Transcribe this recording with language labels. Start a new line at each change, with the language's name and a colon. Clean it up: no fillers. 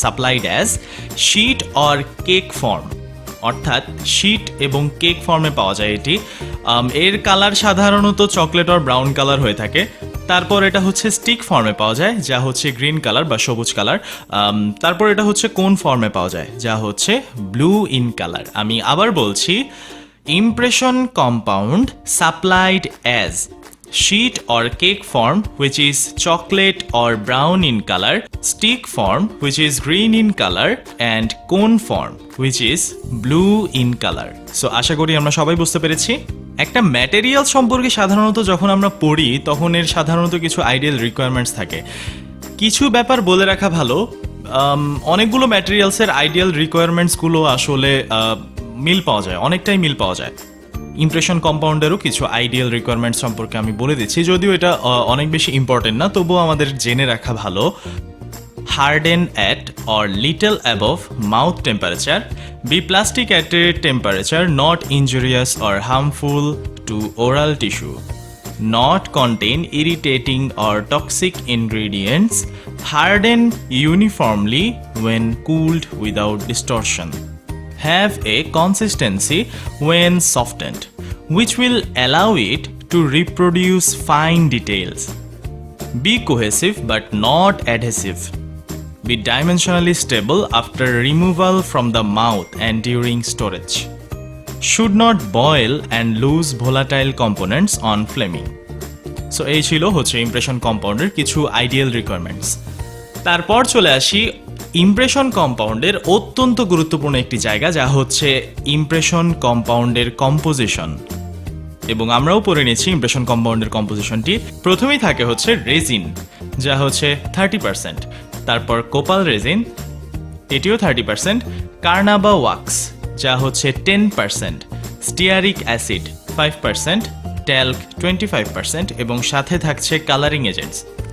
English: supplied as sheet or cake form,
Bangla: অর্থাৎ sheet এবং cake ফর্মে পাওয়া যায় এটি। এর কালার সাধারণত
English: chocolate or brown colour
Bangla: হয়ে থাকে। তারপর এটা হচ্ছে স্টিক ফর্মে পাওয়া যায়, যা হচ্ছে গ্রিন কালার বা সবুজ কালার। তারপর এটা হচ্ছে কোন ফর্মে পাওয়া যায়, যা হচ্ছে
English: Blue in colour.
Bangla: আমি আবার বলছি,
English: Impression compound supplied as sheet or cake form which is chocolate or brown in color, stick form which is green in color and cone form which is blue in color.
Bangla: So আশা করি আমরা সবাই বুঝতে পেরেছি। একটা material সম্পর্কে সাধারণত যখন আমরা পড়ি তখন এর সাধারণত কিছু আইডিয়াল রিকোয়ারমেন্টস থাকে। কিছু ব্যাপার বলে রাখা ভালো, অনেকগুলো ম্যাটেরিয়ালসের আইডিয়াল রিকোয়ারমেন্টসগুলো আসলে মিল পাওয়া যায়, অনেকটাই মিল পাওয়া যায়। ইমপ্রেশন কম্পাউন্ডেরও কিছু আইডিয়াল রিকোয়ারমেন্টস সম্পর্কে আমি বলে দিচ্ছি, যদিও এটা অনেক বেশি ইম্পর্টেন্ট না, তবুও আমাদের জেনে রাখা ভালো।
English: Harden at or little above mouth temperature, be plastic at a temperature not injurious or harmful to oral tissue, not contain irritating or toxic ingredients, harden uniformly when cooled without distortion, have a consistency when softened, which will allow it to reproduce fine details. Be cohesive but not adhesive. Be dimensionally stable after removal from the mouth and during storage. Should not boil and lose volatile components on flaming.
Bangla: So এই ছিল হচ্ছে impression কম্পাউন্ডের কিছু ideal requirements. তারপর চলে আসি impression কম্পাউন্ডের অত্যন্ত গুরুত্বপূর্ণ একটি জায়গা, যা হচ্ছে ইমপ্রেশন কম্পাউন্ডের কম্পোজিশন। এবং আমরাও পড়ে নিয়েছি ইমপ্রেশন কম্পাউন্ডের কম্পোজিশনটি। প্রথমেই থাকে হচ্ছে রেজিন, যা হচ্ছে 30%, তারপর কোপাল রেজিন, এটিও 30%, কার্নাবা ওয়াক্স যা হচ্ছে 10%, স্টিয়ারিক অ্যাসিড 5%, ট্যাল্ক 25% এবং সাথে থাকছে কালারিং এজেন্টস।